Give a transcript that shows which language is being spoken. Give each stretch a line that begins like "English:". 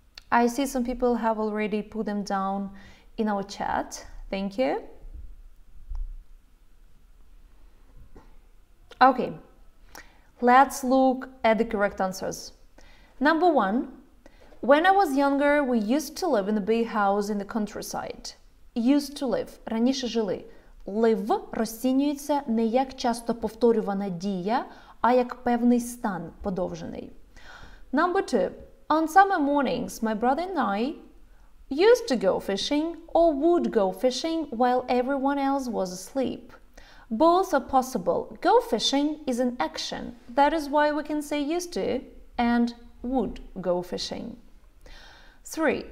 English: I see some people have already put them down in our chat. Thank you. Okay, let's look at the correct answers. Number 1, when I was younger, we used to live in a big house in the countryside. Used to live.
Ukrainian: Раніше жили. Live розцінюється не як часто повторювана дія, а як певний стан подовжений.
English: Number 2. On summer mornings, my brother and I used to go fishing or would go fishing while everyone else was asleep. Both are possible. Go fishing is an action. That is why we can say used to and would go fishing. 3.